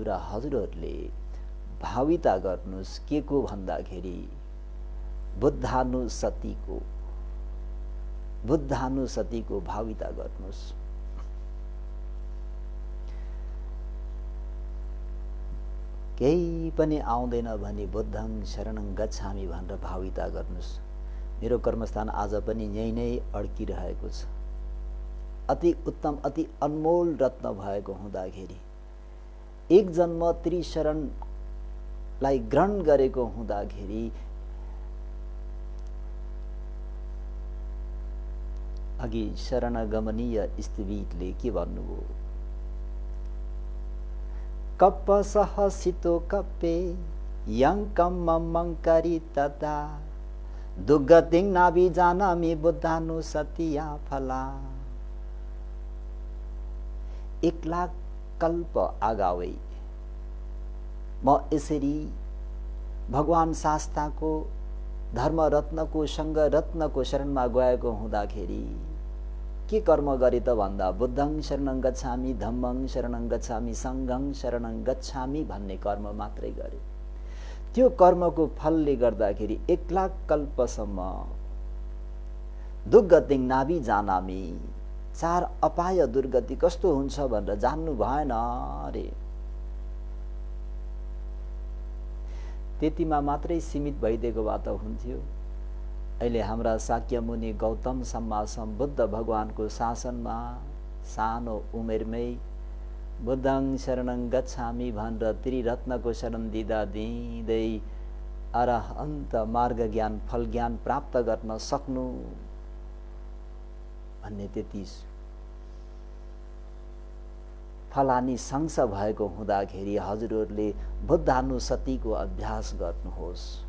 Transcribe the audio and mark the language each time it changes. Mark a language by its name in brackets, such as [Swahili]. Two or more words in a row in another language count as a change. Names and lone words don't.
[Nepali] र हजुरहरूले भाविता गर्नुहोस् के को भन्दाखेरि बुद्धानुसतिको भाविता गर्नुहोस्। केही पनि आउँदैन भने [Pali] बुद्धं शरणं गच्छामि [Nepali] भनेर भाविता गर्नुहोस्। मेरो कर्मस्थान आज पनि यही नै अड्किरहेको छ। अति उत्तम, अति अनमोल रत्न भएको हुँदाखेरि, एक जन्म त्रिशरणलाई ग्रहण गरेको हुँदाखेरि अघि शरणगमनीय स्थिवितले के भन्नुभयो? [Pali] कप्प सहसितो कप्पे यङ्कम मङ्करी तदा दुर्गतिं नाभिजानामि बुद्धानुसतिया फला। [Nepali] 1,00,000 कल्प आगावै म यसरी भगवान शास्ताको धर्म रत्नको सङ्ग रत्नको शरणमा गएको हुँदाखेरि के कर्म गरे त भन्दा [Pali] बुद्धं शरणं गच्छामि, धम्मं शरणं गच्छामि, सङ्घं शरणं गच्छामि [Nepali] भन्ने कर्म मात्रै गरे। त्यो कर्मको फलले गर्दाखेरि 1,00,000 कल्पसम्म [Pali] दुर्गतिं नाभि जानामि, [Nepali] 4 अपाय दुर्गति कस्तो हुन्छ भनेर जान्नु भएन रे। त्यतिमा मात्रै सीमित भइदिएको भए त हुन्थ्यो। अहिले हाम्रा शाक्य मुनि गौतम सम्मा बुद्ध भगवानको शासनमा सानो उमेरमै [Pali] बुद्धं शरणं गच्छामि [Nepali] भनेर त्रिरत्नको शरण दिँदा दिँदै अरहन्त मार्ग ज्ञान फल ज्ञान प्राप्त गर्न सक्नु भन्ने त्यति फलानी संस भएको हुँदाखेरि हजुरहरूले बुद्धानुसतिको अभ्यास गर्नुहोस्।